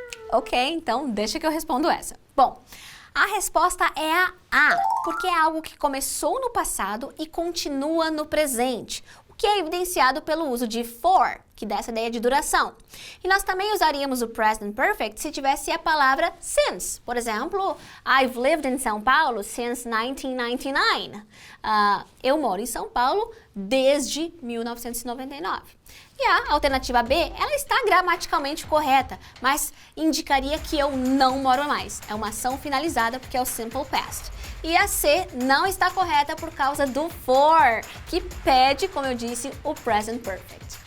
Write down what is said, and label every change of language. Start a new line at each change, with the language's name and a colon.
Portuguese: Ok, então deixa que eu respondo essa. Bom, a resposta é a A, porque é algo que começou no passado e continua no presente, o que é evidenciado pelo uso de for, que dá essa ideia de duração. E nós também usaríamos o present perfect se tivesse a palavra since. Por exemplo,
English: I've lived in São Paulo since 1999.
Portuguese: Eu moro em São Paulo desde 1999. E a alternativa B, ela está gramaticalmente correta, mas indicaria que eu não moro mais. É uma ação finalizada porque é o simple past. E a C não está correta por causa do for, que pede, como eu disse, o present perfect.